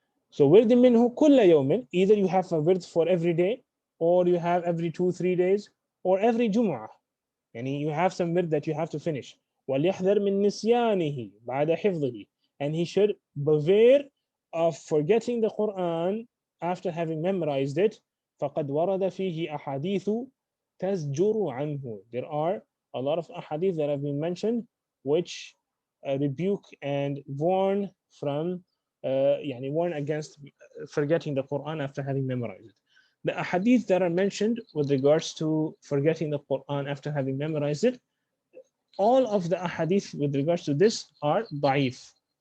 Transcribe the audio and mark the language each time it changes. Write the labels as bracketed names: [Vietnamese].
[English] So [Arabic] ورد منه كل يوم, [English] either you have a word for every day, or you have every 2-3 days, or every جمعة. يعني you have some word that you have to finish. [Arabic] وليحذر من نسيانه بعد حفظه, [English] and he should beware of forgetting the Quran after having memorized it. [Arabic] فقد ورد فيه أحاديث تزجر عنه. [English] There are a lot of ahadith that have been mentioned which rebuke and warn from يعني warn against forgetting the Quran after having memorized it. The ahadith that are mentioned with regards to forgetting the Quran after having memorized it, all of the ahadith with regards to this are da'if.